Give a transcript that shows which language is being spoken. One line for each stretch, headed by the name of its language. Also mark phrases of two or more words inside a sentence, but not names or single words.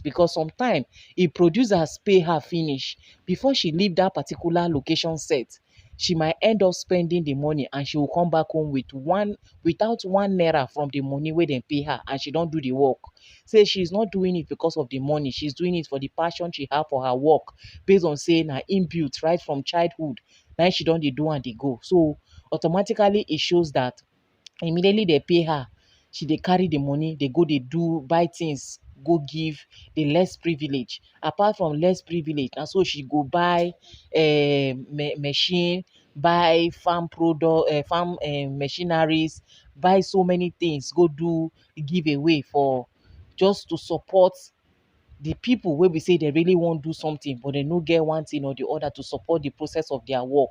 Nigerian Pidgin: Because sometimes if producers pay her finish before she leave that particular location set, she might end up spending the money and she will come back home with without 1 naira from the money wey dem pay her and she don do the work. Say she's not doing it because of the money, she's doing it for the passion she have for her work, based on say na inbuilt right from childhood. Now she don dey do and dey go. So automatically it shows that immediately they pay her, she dey carry the money, they go dey do buy things, go give the less privilege. Apart from less privilege, and so she go buy machine, buy farm product, farm machineries, buy so many things, go do giveaway for just to support the people wey be say they really wan do something but they no get one thing or the other to support the process of their work.